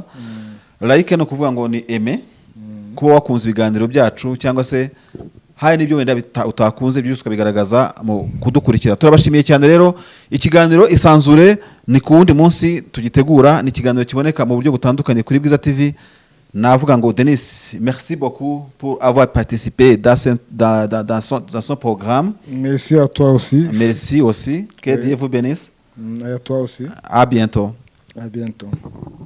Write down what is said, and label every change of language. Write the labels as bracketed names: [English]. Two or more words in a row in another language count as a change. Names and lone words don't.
[Kinyarwanda] Like no kuvuga ngo ni aime, kuba wakunze ibiganiro byacu, cyangwa se hari n'ibyo wenda utakunze byose ukabigaragaza mu kudukurikira. Turabashimiye cyane rero. Ikiganiro Isanzure ni ku wundi munsi tugitegura, ni ikiganiro kiboneka mu buryo butandukanye kuri Bwiza TV. Navuga ngo [French] Denis, merci beaucoup pour avoir participé dans son programme. Merci à toi aussi. Merci aussi. Que Dieu vous bénisse. Et à toi aussi. À bientôt. À bientôt.